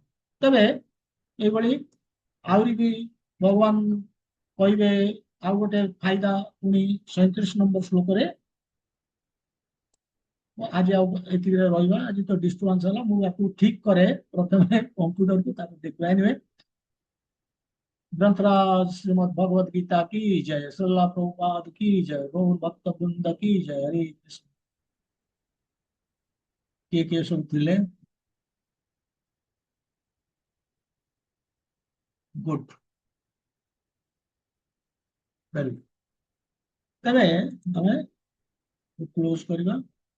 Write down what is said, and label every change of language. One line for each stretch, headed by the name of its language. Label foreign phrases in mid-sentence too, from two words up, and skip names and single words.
Odia: ତେବେ ଏଇଭଳି ଆହୁରି ବି ଭଗବାନ କହିବେ ଆଉ ଗୋଟେ ଫାଇଦା ପୁଣି 37 ନମ୍ବର ଶ୍ଲୋକରେ। ଆଜି ଆଉ ଏତିକିରେ ରହିବା, ଆଜି ତ ଡିଷ୍ଟର୍ବାନ୍ସ ହେଲା, ମୁଁ ୟାକୁ ଠିକ କରେ ପ୍ରଥମେ କମ୍ପ୍ୟୁଟରକୁ, ତାକୁ ଦେଖିବା। ଏନିୱେ,
Hindi: ग्रंथराज श्रीमद भगवद गीता की जय, श्रीला प्रभुपाद की जय, गौर भक्त वृंद की जय। हरे कृष्ण। किए सब ଥିଲେ? गुड।
English: Very good।
Odia: ତେବେ ତମେ କ୍ଲୋଜ କରିବା।